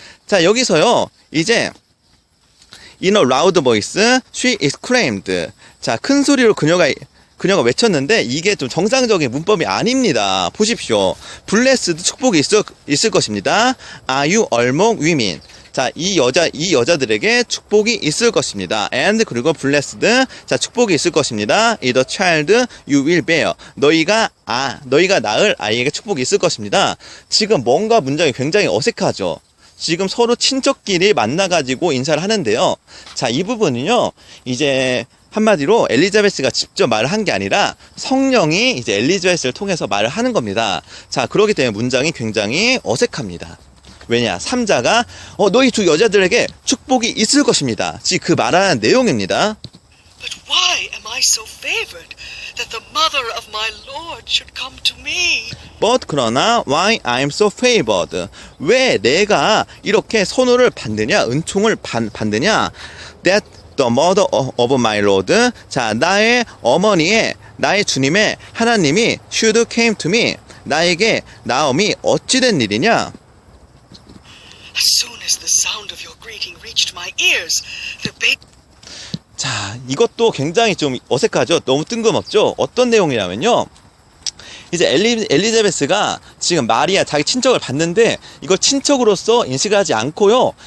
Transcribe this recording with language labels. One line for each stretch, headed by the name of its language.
Korean: 자, 여기서요, 이제
English: in a loud voice, she exclaimed.
Korean: 자, 큰 소리로 그녀가 외쳤는데 이게 좀 정상적인 문법이 아닙니다. 보십시오. blessed, 축복이 있을 것입니다.
English: Are you among women?
Korean: 자, 자, 이 여자들에게 축복이 있을 것입니다. and 그리고 blessed. 자, 축복이 있을 것입니다.
English: is the child you will bear.
Korean: 너희가 낳을 아이에게 축복이 있을 것입니다. 지금 뭔가 문장이 굉장히 어색하죠. 지금 서로 친척끼리 만나가지고 인사를 하는데요. 자, 이 부분은요, 이제 한마디로 엘리자베스가 직접 말을 한 게 아니라 성령이 이제 엘리자베스를 통해서 말을 하는 겁니다. 자, 그렇기 때문에 문장이 굉장히 어색합니다. 왜냐? 3자가 너희 두 여자들에게 축복이 있을 것입니다. 즉 그 말하는 내용입니다.
English: But why am I so favored that the mother of my Lord should come to me? But
Korean: 그러나
English: why I'm so favored?
Korean: 왜 내가 이렇게 선호를 받느냐, 은총을 받느냐?
English: That the mother of my Lord.
Korean: 자, 나의 어머니의, 나의 주님의 하나님이
English: should came to me.
Korean: 나에게 나옴이 어찌된 일이냐?
English: As soon as the sound of your greeting reached my ears, the baby
Korean: 자, 이것도 굉장히 좀 어색하죠? 너무 뜬금없죠? 어떤 내용이냐면요. 이제 엘리자베스가 지금 마리아 자기 친척을 봤는데 이걸 친척으로서 인식을 하지 않고요.